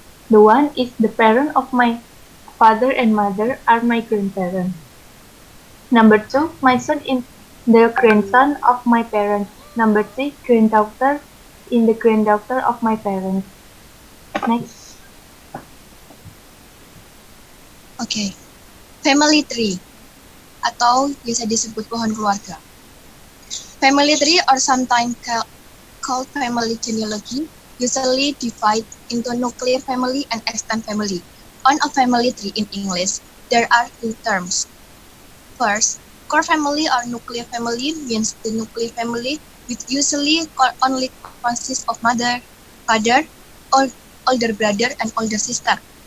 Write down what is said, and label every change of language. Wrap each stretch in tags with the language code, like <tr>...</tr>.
<en>The one is the parent of my father and mother are my grandparents. Number 2, my son is the grandson of my parents. Number 3, granddaughter in the granddaughter of my parents. Next.</en> <id>Oke, family tree atau biasa disebut pohon keluarga.</id> <en>Family tree or sometimes called family genealogy usually divide into nuclear family and extended family. On a family tree in English, there are two terms. First, core family or nuclear family means the nuclear family which usually only consists of mother, father, or older brother and older sister.</en>